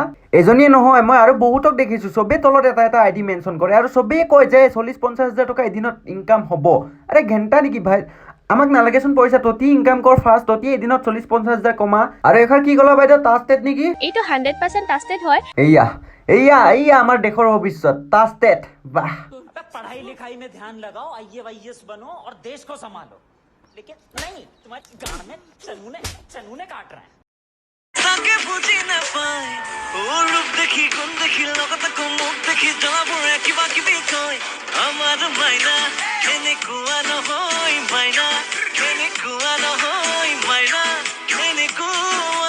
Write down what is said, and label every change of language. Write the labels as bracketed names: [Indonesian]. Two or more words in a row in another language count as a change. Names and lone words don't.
[Assamese] এজনীয়ে নহয়, মই আৰু বহুতক দেখিছোঁ, চবেই তলত এটা এটা আইডি মেনশ্যন কৰে আৰু চবেই কয় যে 40-50 হাজাৰ টকা এদিনত ইনকাম হ'ব। আৰে ঘেণ্টা নেকি ভাই, আমাক নালাগেচোন পইচা, ততি ইনকাম কৰ ফাৰ্ষ্ট, ততি এদিনত 40-50 হাজাৰ কমা। আৰু এখাৰ কি ক'লা বাইদেউ, ট্ৰাষ্টেড নেকি? এইটো 100% ট্ৰাষ্টেড হয়। এয়া আমাৰ দেশৰ ভৱিষ্যত, ট্ৰাষ্টেড। বাহ। [Hindi] पढ़ाई लिखाई में ध्यान लगाओ, IAS बनो और देश को संभालो। लेकिन नहीं, तुम्हारी गांड में चनूने काट रहा है। [Assamese] তাকে বুজি নাপায় ও রূপ দেখি কোন দেখি লগত মুখ দেখি জ্বলা পৰে কিবা কিবি কয় আমাৰ মাইনা এনেকুৱা নহয় মাইনা এনেকুৱা নহয় মাইনা এনেকুৱা।